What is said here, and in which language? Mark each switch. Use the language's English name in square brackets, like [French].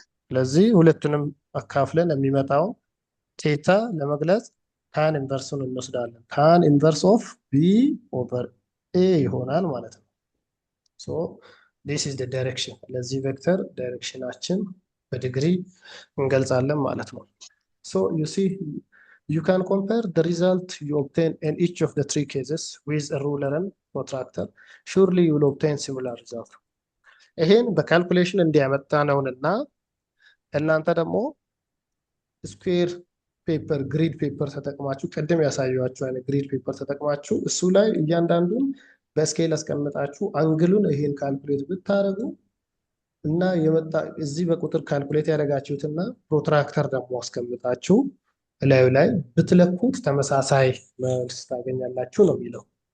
[Amharic] ስለዚህ ሁለቱንም አካፍለን የሚመጣው ቴታ ለመግለጽ ታን ኢንቨርሱን እንወስዳለን። ታን ኢንቨርስ ኦፍ ቢ ኦቨር ኤ ይሆናል ማለት ነው። ሶ ዲስ ኢዝ ዘ ዳይሬክሽን። ለዚህ ቬክተር ዳይሬክሽናችን በዲግሪ እንገልጻለን ማለት ነው። ሶ ዩ ሲ [English] you can compare the result you obtain in each of the three cases with a ruler and protractor. Surely you will obtain similar result. [Amharic] ይሄን በካልኩሌሽን እንዲያመጣ ነውና እናንተ ደግሞ ስኩዌር ፔፐር ግሪድ ፔፐር ተጠቅማችሁ ቅድም ያሳያችሁ አይነት ግሪድ ፔፐር ተጠቅማችሁ እሱ ላይ እያንዳንዱን በስኬል አስቀምጣችሁ አንግሉን ይሄን ካልኩሌት ብታረጉ እና የመጣ እዚህ በቁጥር ካልኩሌት ያደረጋችሁትና ፕሮትራክተር ደግሞ አስቀምጣችሁ ላዩ ላይ ብትለኩት ተመሳሳይ መልስ ታገኛላችሁ ነው የሚለው።